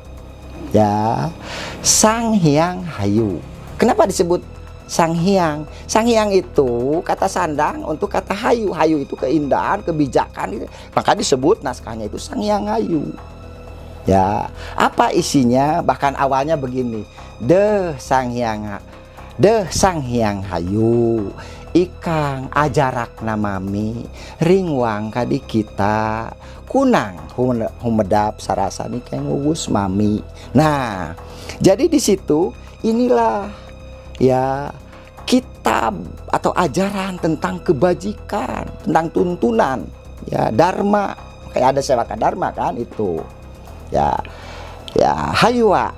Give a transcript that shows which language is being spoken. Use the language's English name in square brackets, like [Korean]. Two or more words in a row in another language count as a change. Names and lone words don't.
[Indonesian] Ya, Sang Hyang Hayu. Kenapa disebut Sang Hyang? Sang Hyang itu kata sandang untuk kata hayu. Hayu itu keindahan, kebijakan gitu. Maka disebut naskahnya itu Sang Hyang Hayu. Ya, apa isinya? Bahkan awalnya begini. [Kawi] Deh Sang Hyang Hayu, ikang ajarak namami, ringwang kadi kita, kunang humedap sarasani keng wuwus mami. [Indonesian] Nah, jadi di situ inilah ya kitab atau ajaran tentang kebajikan, tentang tuntunan ya, dharma. Kayak ada sewaka dharma kan itu ya hayua.